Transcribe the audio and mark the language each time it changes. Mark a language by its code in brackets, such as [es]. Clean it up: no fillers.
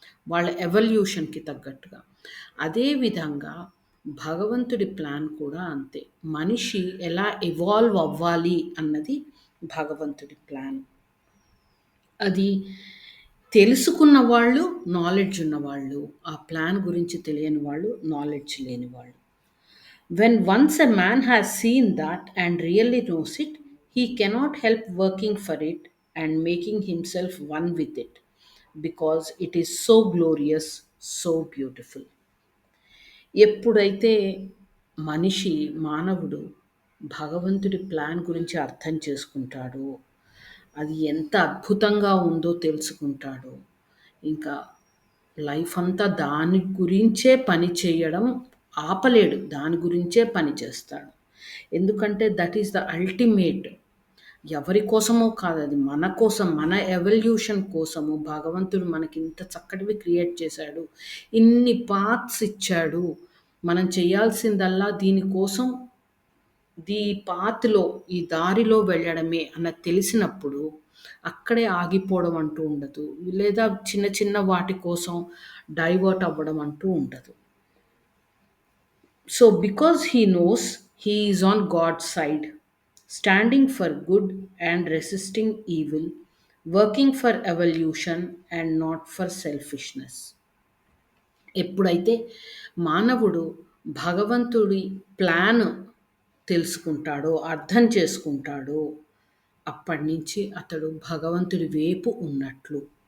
[te] వాళ్ళ ఎవల్యూషన్‌కి తగ్గట్టుగా. అదే విధంగా భగవంతుడి ప్లాన్ కూడా అంతే. మనిషి ఎలా ఎవాల్వ్ అవ్వాలి అన్నది భగవంతుడి ప్లాన్. అది తెలుసుకున్న వాళ్ళు, నాలెడ్జ్ ఉన్నవాళ్ళు. ఆ ప్లాన్ గురించి తెలియని వాళ్ళు, నాలెడ్జ్ లేని వాళ్ళు. [en] When once a man has seen that and really knows it, he cannot help working for it and making himself one with it because it is so glorious, so beautiful. [te] ఎప్పుడైతే మానవుడు భగవంతుడి plan గురించి అర్థం చేసుకుంటాడో, అది ఎంత అద్భుతంగా ఉందో తెలుసుకుంటాడో, ఇంకా లైఫ్ అంతా దాని గురించే పని చేయడం ఆపలేడు. దాని గురించే పని చేస్తాడు. ఎందుకంటే [en] That is the ultimate. [te] ఎవరి కోసమో కాదది. మన కోసం, మన ఎవల్యూషన్ కోసము భగవంతుడు మనకింత చక్కటివి క్రియేట్ చేశాడు. ఇన్ని పాత్స్ ఇచ్చాడు. మనం చేయాల్సిందల్లా దీనికోసం పాత్‌లో, ఈ దారిలో వెళ్ళడమే అన్నది తెలిసినప్పుడు అక్కడే ఆగిపోవడం అంటూ ఉండదు. లేదా చిన్న చిన్న వాటి కోసం డైవర్ట్ అవ్వడం అంటూ ఉండదు. [en] So, because he knows he is on God's side, standing for good and resisting evil working for evolution and not for selfishness. [te] ఎప్పుడైతే మానవుడు భగవంతుడి ప్లాన్ తెలుసుకుంటాడో, అర్థం చేసుకుంటాడో, అప్పటినుంచి అతడు భగవంతుడి వైపు ఉన్నట్లు.